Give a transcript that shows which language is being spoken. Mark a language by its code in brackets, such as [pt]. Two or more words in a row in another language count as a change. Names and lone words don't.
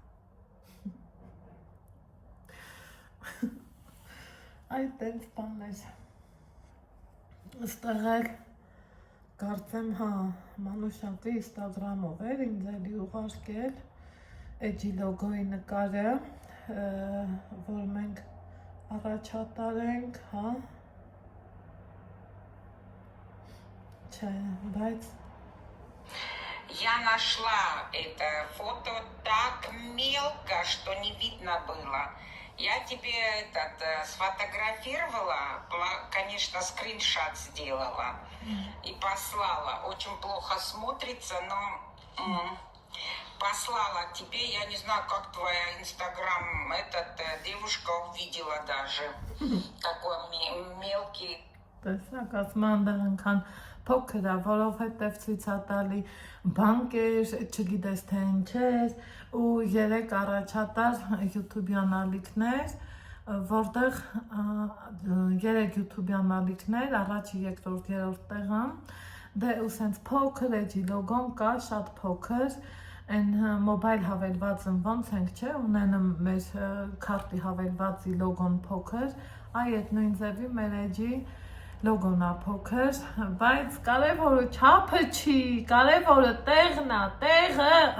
[hy] Այդ տենց բաներ։ Ստեղ էլ կարծեմ, հա, Մանուշակի Instagram-ով էր ինձ էլի ուղարկել էջի լոգոյի նկարը, որ մենք առաջատար ենք, հա։ Չէ, բայց [ru] Я нашла это фото так мелко, что не видно было. Я тебе сфотографировала, конечно, скриншот сделала и послала. Очень плохо смотрится, но послала тебе. Я не знаю, как твоя Инстаграм, девушка увидела даже. Такой мелкий. [hy] Փոքր է, որովհետև ցույց է տալի բանկեր, չգիտես թե ինչ էր, ու 3 առաջատար YouTube-յան ալիքներ, որտեղ 3 YouTube-յան ալիքներ, առաջի, երկրորդ, երրորդ տեղը, դե ու սենց փոքր էջի լոգոն կա, շատ փոքր, այն մոբայլ հավելվածն ոնց ենք չէ, ունենում մեր քարտի հավելվածի լոգոն փոքր, այդ նույն ձևի մեր էջի լոգոն է փոքր, բայց կարևորը չափը չի, կարևորը տեղն է, տեղը։